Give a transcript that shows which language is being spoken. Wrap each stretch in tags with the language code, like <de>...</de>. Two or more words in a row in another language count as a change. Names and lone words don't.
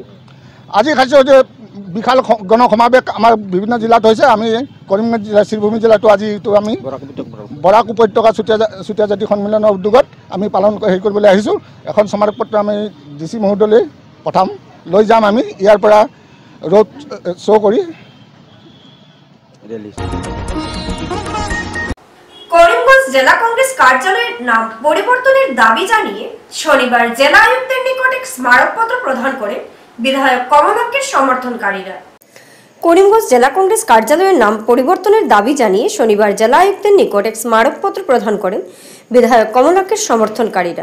<as>আজি কাৰ্যসূচী বিশাল গণসমাৱেশ আমাৰ বিভিন্ন জিলাত হৈছে। আমি কৰিমগঞ্জ জিলা শ্ৰীভূমি জিলাতো আজিতো আমি বৰাক উপত্যকা চুতীয়া জাতি সন্মিলনৰ উদ্যোগত আমি পালন কৰিবলৈ আহিছোঁ। এখন স্মাৰকপত্ৰ আমি DC মহোদয়লৈ পঠাম, লৈ যাম আমি ইয়াৰ পৰা</as> <en>road show'</en> <as>কৰি।</as> <bn>করিমগঞ্জ জেলা কংগ্রেস কার্যালয়ের নাম পরিবর্তনের দাবি জানিয়ে শনিবার জেলা আয়ুক্তের নিকটে স্মারকপত্র প্রদান করে বিধায়ক কমলাক্ষের সমর্থনকারীরা। করিমগঞ্জ জেলা কংগ্রেস কার্যালয়ের নাম পরিবর্তনের দাবি জানিয়ে শনিবার জেলা আয়ুক্তের নিকট এক স্মারকপত্র প্রদান করেন বিধায়ক কমলাক্ষের সমর্থনকারীরা।</bn>